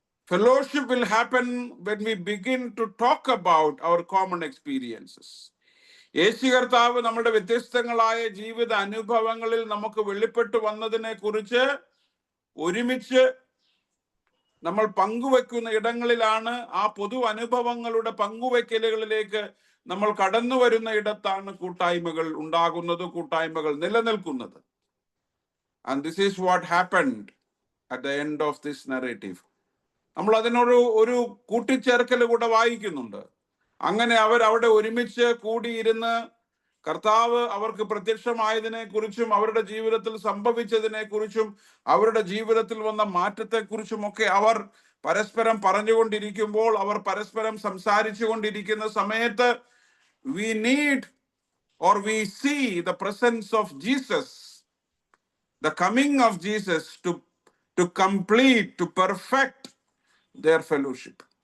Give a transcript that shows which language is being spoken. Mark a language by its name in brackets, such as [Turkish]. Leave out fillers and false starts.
[English] Fellowship will happen when we begin to talk about our common experiences. [Malayalam] യേശു കർത്താവ് നമ്മുടെ വ്യത്യസ്തങ്ങളായ ജീവിത അനുഭവങ്ങളിൽ നമുക്ക് വെളിപ്പെട്ടു വന്നതിനെ കുറിച്ച് ഒരുമിച്ച് നമ്മൾ പങ്കുവെക്കുന്ന ഇടങ്ങളിലാണ്, ആ പൊതു അനുഭവങ്ങളുടെ പങ്കുവെക്കലുകളിലേക്ക് നമ്മൾ കടന്നു വരുന്ന ഇടത്താണ് കൂട്ടായ്മകൾ ഉണ്ടാകുന്നത്, കൂട്ടായ്മകൾ നിലനിൽക്കുന്നത്. [English] And this is what happened at the end of this narrative. [Malayalam] നമ്മൾ അതിനൊരു കൂട്ടിച്ചേർക്കൽ കൂടെ വായിക്കുന്നുണ്ട്. അങ്ങനെ അവർ അവിടെ ഒരുമിച്ച് കൂടിയിരുന്ന് കർത്താവ് അവർക്ക് പ്രത്യക്ഷമായതിനെ കുറിച്ചും അവരുടെ ജീവിതത്തിൽ സംഭവിച്ചതിനെ കുറിച്ചും അവരുടെ ജീവിതത്തിൽ വന്ന മാറ്റത്തെക്കുറിച്ചും ഒക്കെ അവർ പരസ്പരം പറഞ്ഞുകൊണ്ടിരിക്കുമ്പോൾ, അവർ പരസ്പരം സംസാരിച്ചു കൊണ്ടിരിക്കുന്ന സമയത്ത് [English] we need or we see the presence of Jesus, the coming of Jesus to complete, to perfect their fellowship.